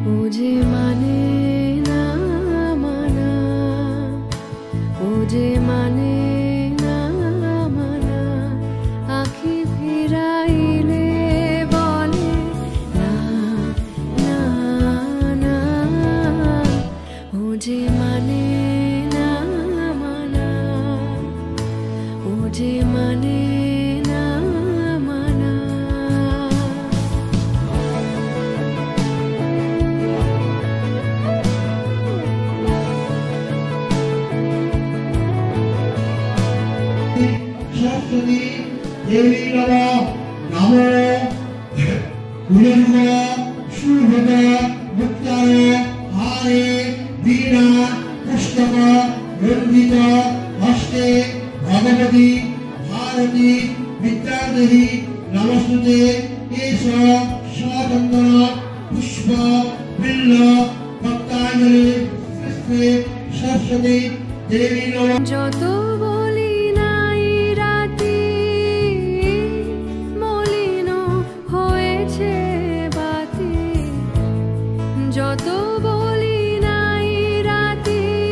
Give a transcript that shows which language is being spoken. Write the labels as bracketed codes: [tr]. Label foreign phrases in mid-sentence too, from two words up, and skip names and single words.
[bn] যে মানে না মানা, ও যে মানে না মানা, আখি ফিরাইলে বলে না না না, ও যে মানে না মানা, ও যে মানে না মানা। [sa] सरस्वती देवी नमः नमो गुरुर्व शुभग मुक्ताय हारे वीणा पुस्तक रंजित हस्ते भगवती भारती विद्यादेवी नमस्ते एष स्वतंत्र पुष्प बिल्ल भक्तांजलि सरस्वती देवी नमः। [bn] যত বলি নাই রাতি মলিন হয়েছে বাতি, যত বলি নাই রাতি